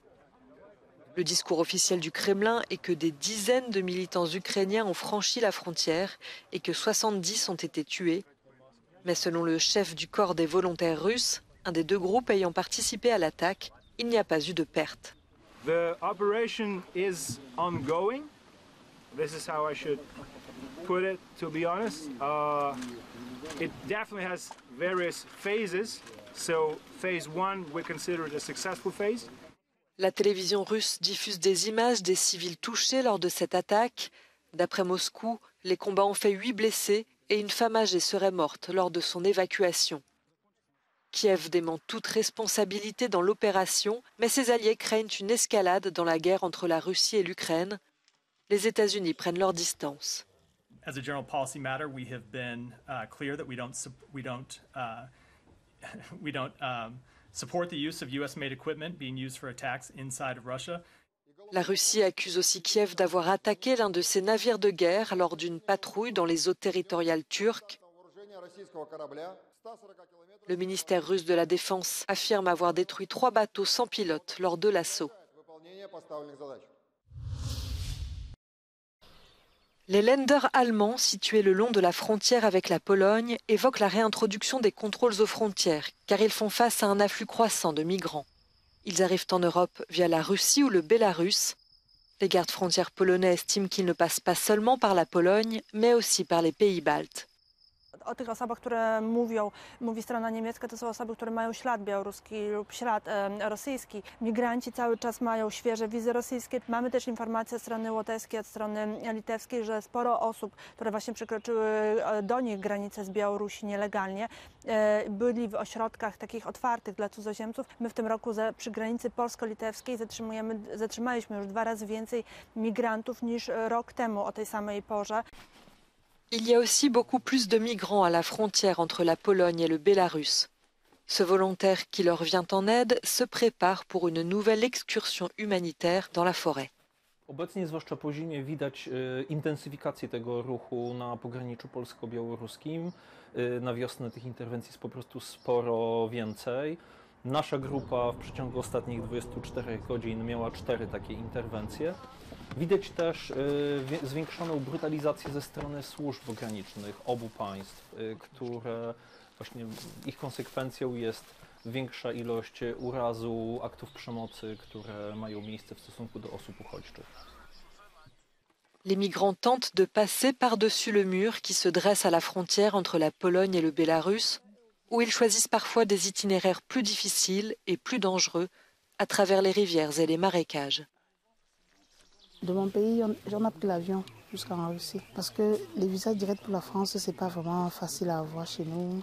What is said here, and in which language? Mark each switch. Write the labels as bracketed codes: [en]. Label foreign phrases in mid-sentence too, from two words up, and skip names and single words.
[fr] Le discours officiel du Kremlin est que des dizaines de militants ukrainiens ont franchi la frontière et que 70 ont été tués. Mais selon le chef du corps des volontaires russes, un des deux groupes ayant participé à l'attaque, il n'y a pas eu de pertes. [en] The operation is ongoing. This is how I should put it, to be honest. It definitely has various phases. So phase 1 we consider it a successful phase. [fr] La télévision russe diffuse des images des civils touchés lors de cette attaque. D'après Moscou, les combats ont fait 8 blessés et une femme âgée serait morte lors de son évacuation. Kiev dément toute responsabilité dans l'opération, mais ses alliés craignent une escalade dans la guerre entre la Russie et l'Ukraine. Les États-Unis prennent leur distance. [en] As a general policy matter, we have been clear that we don't support the use of US-made equipment being used for attacks inside of Russia. [fr] La Russie accuse aussi Kiev d'avoir attaqué l'un de ses navires de guerre lors d'une patrouille dans les eaux territoriales turques. Le ministère russe de la Défense affirme avoir détruit 3 bateaux sans pilote lors de l'assaut. Les Länder allemands situés le long de la frontière avec la Pologne évoquent la réintroduction des contrôles aux frontières, car ils font face à un afflux croissant de migrants. Ils arrivent en Europe via la Russie ou le Bélarus. Les gardes frontières polonais estiment qu'ils ne passent pas seulement par la Pologne, mais aussi par les pays baltes. [pl] O tych osobach, które mówi strona niemiecka, to są osoby, które mają ślad białoruski lub ślad rosyjski. Migranci cały czas mają świeże wizy rosyjskie. Mamy też informacje od strony łotewskiej, od strony litewskiej, że sporo osób, które właśnie przekroczyły do nich granicę z Białorusi nielegalnie, byli w ośrodkach takich otwartych dla cudzoziemców. My w tym roku przy granicy polsko-litewskiej zatrzymaliśmy już 2 razy więcej migrantów niż rok temu o tej samej porze. [fr] Il y a aussi beaucoup plus de migrants à la frontière entre la Pologne et le Bélarus. Ce volontaire qui leur vient en aide se prépare pour une nouvelle excursion humanitaire dans la forêt. [pl] Obecnie, zwłaszcza po zimie, widać intensyfikację tego ruchu na pograniczu polsko-białoruskim. Na wiosnę tych interwencji jest po prostu sporo więcej. Nasza grupa w przeciągu ostatnich 24 godzin miała 4 takie interwencje. Widać też zwiększoną brutalizację ze strony służb granicznych obu państw, które właśnie ich konsekwencją jest większa ilość urazu, aktów przemocy, które mają miejsce w stosunku do osób uchodźczych. [fr] Les migrants tentent de passer par-dessus le mur qui se dresse à la frontière entre la Pologne et le Bélarus, où ils choisissent parfois des itinéraires plus difficiles et plus dangereux à travers les rivières et les marécages. De mon pays, j'en ai pris l'avion jusqu'en Russie parce que les visas directs pour la France, c'est pas vraiment facile à avoir chez nous.